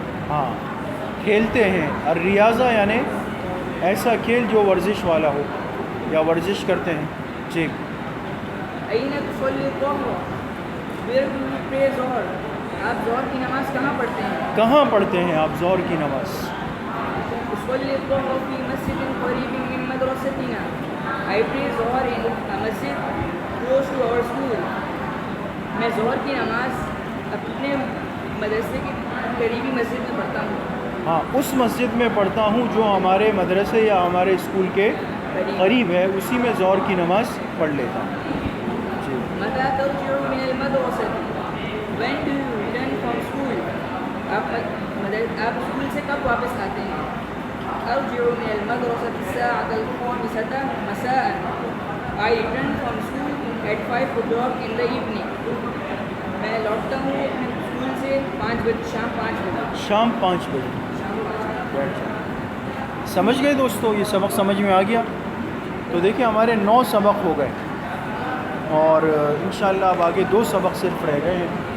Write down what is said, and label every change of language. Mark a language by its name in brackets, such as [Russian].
[Urdu] ہاں، کھیلتے ہیں. اور ریاضہ یعنی ایسا کھیل جو ورزش والا ہو یا ورزش کرتے ہیں. جی. [Arabic] أين تصلي الظهر؟ [English] Where do you pray [Urdu] ظہر؟ آپ ظہر کی نماز کہاں پڑھتے ہیں؟ کہاں پڑھتے ہیں آپ ظہر کی نماز؟ [Arabic] أصلي الظهر في مسجد قريب من مدرستنا. [English] I pray ظہر in a masjid close to our school. [Urdu] میں ظہر کی نماز اپنے مدرسے کی قریبی مسجد میں پڑھتا ہوں. ہاں، اس مسجد میں پڑھتا ہوں جو ہمارے مدرسے یا ہمارے اسکول کے قریب ہے، اسی میں ظہر کی نماز پڑھ لیتا ہوں. جی. [Arabic] متى ترجع من المدرسة؟ [English] When do you return from school? [Urdu] آپ اسکول سے کب واپس آتے ہیں؟ [Arabic] أرجع من المدرسة الساعة 5:00 الخامسة مساء. [English] I return from school at 5 o'clock in the evening. [Urdu] میں لوٹتا ہوں اپنے اسکول سے 5 بجے، شام 5 بجے. شام 5 بجے. بیٹھ جائیں. سمجھ گئے دوستو؟ یہ سبق سمجھ میں آ گیا؟ تو دیکھیں ہمارے 9 سبق ہو گئے اور انشاءاللہ اب آگے 2 سبق صرف رہ گئے ہیں.